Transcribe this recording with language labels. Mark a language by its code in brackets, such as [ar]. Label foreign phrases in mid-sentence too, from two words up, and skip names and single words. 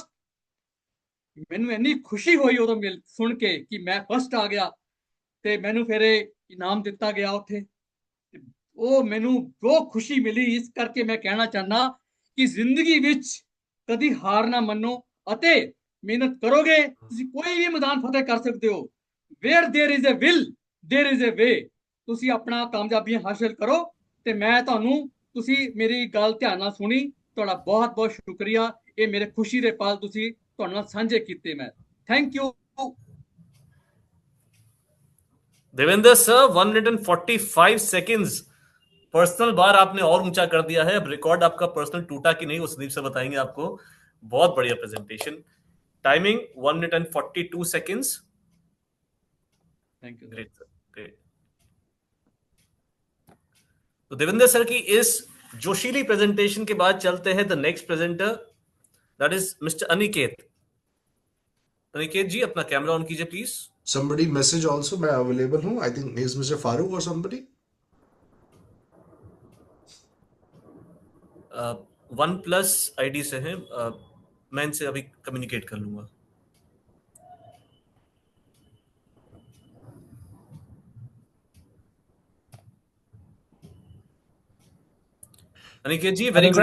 [pa] ਮੈਨੂੰ ਇੰਨੀ ਖੁਸ਼ੀ ਹੋਈ ਉਦੋਂ ਸੁਣ ਕੇ ਕਿ ਮੈਂ ਫਸਟ ਆ ਗਿਆ ਤੇ ਮੈਨੂੰ ਫਿਰ ਇਨਾਮ ਦਿੱਤਾ ਗਿਆ ਉੱਥੇ। ਉਹ ਮੈਨੂੰ ਬਹੁਤ ਖੁਸ਼ੀ ਮਿਲੀ। ਇਸ ਕਰਕੇ ਮੈਂ ਕਹਿਣਾ ਚਾਹੁੰਦਾ ਕਿ ਜ਼ਿੰਦਗੀ ਵਿੱਚ ਕਦੀ ਹਾਰ ਨਾ ਮੰਨੋ ਅਤੇ ਮਿਹਨਤ ਕਰੋਗੇ ਤੁਸੀਂ ਕੋਈ ਵੀ ਮੈਦਾਨ ਫਤਿਹ ਕਰ ਸਕਦੇ ਹੋ। [en] where there is a will there is a way. [pa] ਤੁਸੀਂ ਆਪਣਾ ਕਾਮਯਾਬੀਆਂ ਹਾਸਲ ਕਰੋ। ਤੇ ਮੈਂ ਤੁਹਾਨੂੰ, ਤੁਸੀਂ ਮੇਰੀ ਗੱਲ ਧਿਆਨ ਨਾਲ ਸੁਣੀ, ਤੁਹਾਡਾ ਬਹੁਤ ਬਹੁਤ ਸ਼ੁਕਰੀਆ। ਇਹ ਮੇਰੇ ਖੁਸ਼ੀ ਦੇ ਪਲ ਤੁਸੀਂ ਤੁਹਾਡੇ ਨਾਲ ਸਾਂਝੇ ਕੀਤੇ। [en] ਮੈਂ thank you [hi] देवेंद्र सर 145 सेकंड्स। [en] personal bar [hi] आपने और ऊंचा कर दिया है। अब रिकॉर्ड आपका पर्सनल टूटा कि नहीं वो संदीप से बताएंगे आपको। बहुत बढ़िया [en] presentation. timing 1 minute and 42 seconds. thank you. great sir, great. [hi] तो देवेंद्र सर की इस जोशीली प्रेजेंटेशन के बाद चलते हैं [en] the next presenter, that is Mister Aniket. [hi] अनिकेत जी अपना [en] camera on [hi] कीजिए प्लीज। [en] Somebody message also, मैं available हूँ. I think is Mr. Farooq or somebody. [hi] OnePlus आईडी से है। मैं इनसे अभी कम्युनिकेट कर लूंगा। अनिकेत जी वेरी